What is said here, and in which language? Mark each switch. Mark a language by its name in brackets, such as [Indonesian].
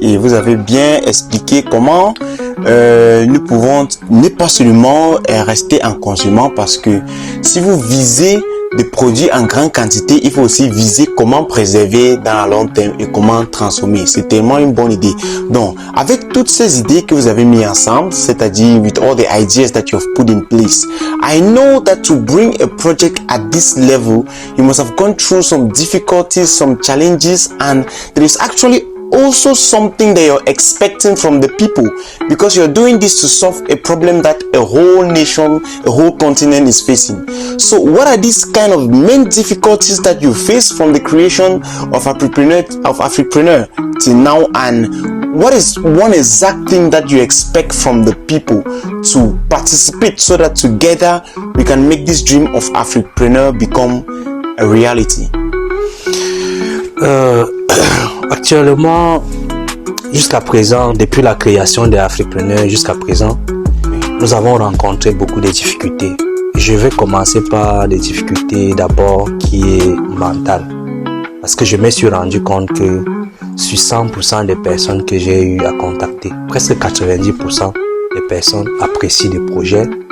[French] Et vous avez bien expliqué comment nous pouvons ne pas seulement rester en consommant, parce que si vous visez des produits en grande quantité, il faut aussi viser comment préserver dans le long terme et comment transformer. C'est tellement une bonne idée. Donc, avec toutes ces idées que vous avez mis ensemble, c'est-à-dire [English] with all the ideas that you have put in place, I know that to bring a project at this level, you must have gone through some difficulties, some challenges, and there is actually also something that you're expecting from the people, because you're doing this to solve a problem that a whole nation, a whole continent is facing. So what are these kind of main difficulties that you face from the creation of Afripreneur till now, and what is one exact thing that you expect from the people to participate so that together we can make this dream of Afripreneur become a reality? [French] Actuellement, jusqu'à présent, depuis la création de Afripreneur jusqu'à présent, nous avons rencontré beaucoup de difficultés. Je vais commencer par des difficultés d'abord qui est mentale. Parce que je me suis rendu compte que sur 100% des personnes que j'ai eu à contacter, presque 90% des personnes apprécient le projet.